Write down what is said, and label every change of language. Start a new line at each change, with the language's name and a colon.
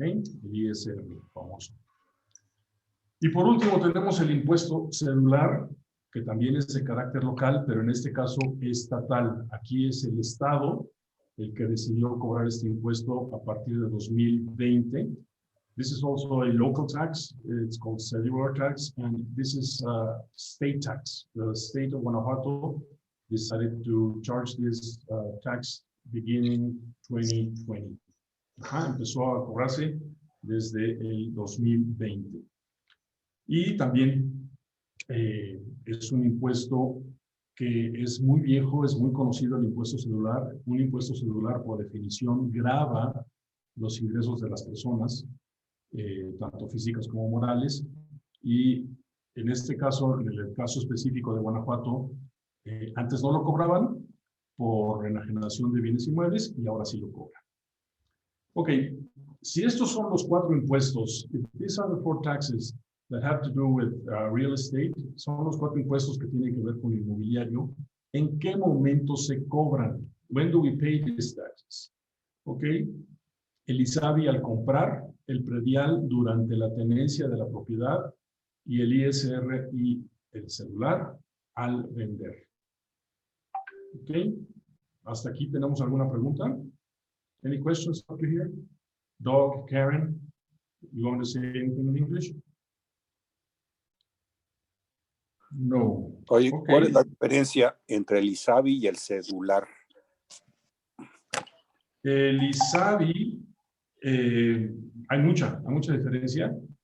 Spanish: El ISR famoso. Y por último tenemos el impuesto celular, que también es de carácter local, pero en este caso estatal. Aquí es el Estado el que decidió cobrar este impuesto a partir de 2020.
English: This is also a local tax. It's called cellular tax, and this is a state tax. The state of Guanajuato decided to charge this tax beginning 2020.
Spanish: Empezó a cobrarse desde el 2020. Y también es un impuesto que es muy viejo, es muy conocido, el impuesto celular. Un impuesto celular, por definición, grava los ingresos de las personas, tanto físicas como morales. Y en este caso, en el caso específico de Guanajuato, antes no lo cobraban por enajenación de bienes inmuebles y ahora sí lo cobran. Ok, si estos son los 4 impuestos,
English: if these are the 4 taxes that have to do with real estate,
Spanish: son los 4 impuestos que tienen que ver con el inmobiliario, ¿en qué momento se cobran?
English: When do we pay these taxes?
Spanish: Ok, el ISABI al comprar, el predial durante la tenencia de la propiedad y el ISR y el celular al vender. Ok, ¿hasta aquí tenemos alguna pregunta?
English: Any questions up to here? Dog, Karen, you want to say anything in English? No.
Spanish: Oye,
English: Okay.
Spanish: ¿cuál es la diferencia entre el ISABI y el celular? El ISABI, hay mucha diferencia.